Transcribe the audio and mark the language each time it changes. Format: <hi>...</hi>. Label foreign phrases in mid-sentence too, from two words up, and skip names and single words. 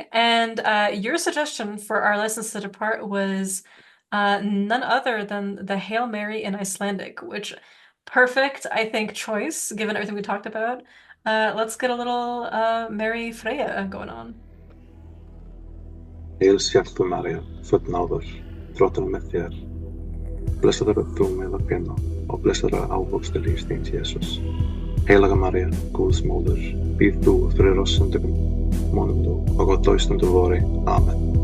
<en>And your suggestion for our lessons to depart was none other than the Hail Mary in Icelandic, which perfect, I think, choice given everything we talked about. Let's get a little Mary Freya going on.</en> <is>Hail sértu María, full náðar, Drottinn er með þér. Blessaður ert þú meðal kvenna og blessaður er ávöxtur lífs þíns, Jesús. Heilaga María, Guðs móðir, bíð þú fyrir oss syndugum, vonum þú og á dauðstundu vori. Amen.</is>